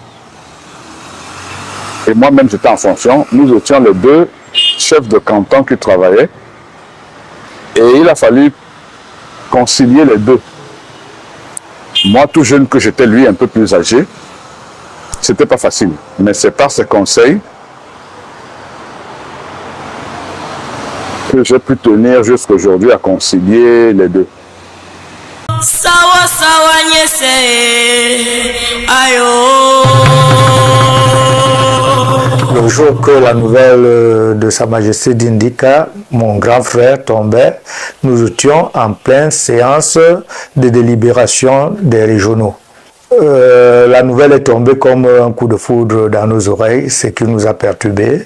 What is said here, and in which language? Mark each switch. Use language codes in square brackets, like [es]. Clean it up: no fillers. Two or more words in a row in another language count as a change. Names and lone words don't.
[fr] Et moi-même j'étais en fonction, nous étions les deux chefs de canton qui travaillaient et il a fallu concilier les deux. Moi tout jeune que j'étais, lui un peu plus âgé, c'était pas facile, mais c'est par ses conseils que j'ai pu tenir jusqu'à aujourd'hui à concilier les deux. [dua] Sawa sawa nyese ayo. [fr] Le jour que la nouvelle de Sa Majesté d'Indika, mon grand frère, tombait, nous étions en pleine séance de délibération des régionaux. La nouvelle est tombée comme un coup de foudre dans nos oreilles, ce qui nous a perturbés.